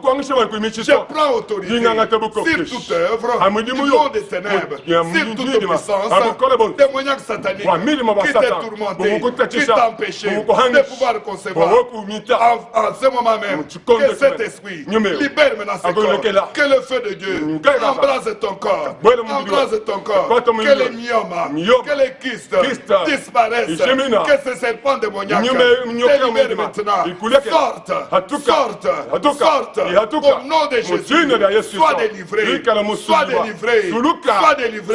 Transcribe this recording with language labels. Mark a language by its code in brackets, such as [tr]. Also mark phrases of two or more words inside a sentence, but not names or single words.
[fr] Je prends autorité sur toute œuvre du monde des ténèbres, sur toute puissance, démoniaque satanique qui t'a tourmenté, qui t'a empêché de pouvoir concevoir. En ce moment même, que cet esprit libère maintenant ce corps, que le feu de Dieu embrase ton corps. corps. [lun] Bwele mu [fr] Embrase ton corps. [lun] Kwata mu [fr] Que les [lun] mubiri. [fr] myomes, que les kystes disparaissent. [lun] Ishimina. [fr] Que ce serpent démoniaque [lun] Nyoka [fr] te libère [lun] mwema. [fr] maintenant. [lun] Ikuleke. [fr] Sorte, [lun] Hatuka. [fr] sorte, [lun] Hatuka. [fr] sorte. [lun] Hatuka. [fr] Au nom de Jésus, [lun] Mujina da Yesu [fr] sois [lun] Kristo. [fr] délivré. [lun] Rikala mu [fr] Sois [lun] suluba. [fr] délivré. [lun] Suluka. [fr] Sois délivré.